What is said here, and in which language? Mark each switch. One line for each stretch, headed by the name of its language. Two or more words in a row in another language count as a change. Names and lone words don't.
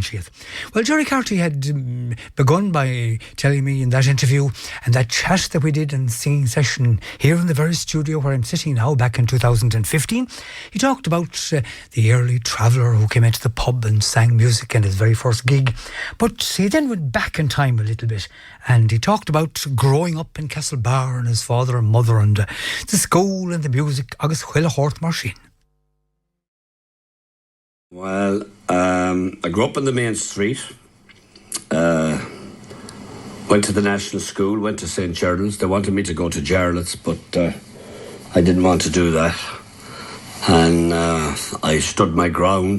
English: Well, Gerry Carthy had begun by telling me in that interview and that chat that we did in the singing session here in the very studio where I'm sitting now back in 2015. He talked about the early traveller who came into the pub and sang music in his very first gig. But he then went back in time a little bit and he talked about growing up in Castlebar and his father and mother and the school and the music
Irish: agus chuile hort machine.
English: Well, I grew up on the main street, went to the National School, went to St. Gerald's. They wanted me to go to Gerald's, but I didn't want to do that. And I stood my ground.